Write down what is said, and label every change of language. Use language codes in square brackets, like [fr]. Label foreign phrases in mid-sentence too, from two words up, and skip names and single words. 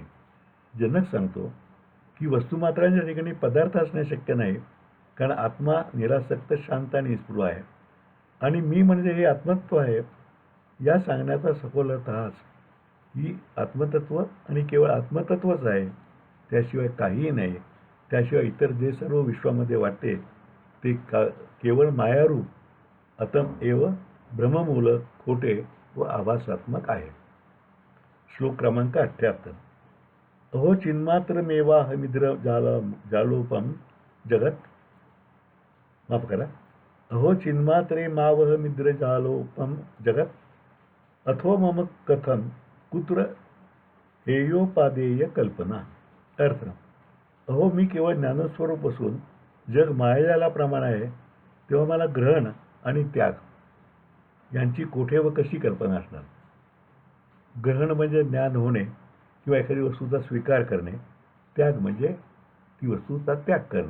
[mr] जनक सांगतो की वस्तुमात्रांच्या ठिकाणी पदार्थ असणे शक्य नाही, कारण आत्मा निरासक्त, शांत आणि निस्पृह आहे. आणि मी म्हणजे हे आत्मतत्व आहे या सांगण्याचा सखोल अर्थ हाच की आत्मतत्व आणि केवळ आत्मतत्वच आहे, त्याशिवाय काहीही नाही. त्याशिवाय इतर जे सर्व विश्वामध्ये वाटते ते केवळ मायारूप, अतम एव भ्रममूलक, खोटे व आभासात्मक आहे. श्लोक क्रमांक [sa] 78. अहो चिन्मात्रमेवाहमिद्र जालोपम जगत [mr] माफ करा [sa] अहो चिन्मात्रे मावहमिद्र जालोपम जगत अथो मम कथम कुत्र हेयोपादेय कल्पना. [mr] अर्थ: अहो मी केवळ ज्ञानस्वरूप असून जग मायाजालाप्रमाणे आहे, तेव्हा मला ग्रहण आणि त्याग यांची कोठे व कशी कल्पना असणार? ग्रहण म्हणजे ज्ञान होणे किंवा एखादी वस्तूचा स्वीकार करणे, त्याग म्हणजे ती वस्तूचा त्याग करणे.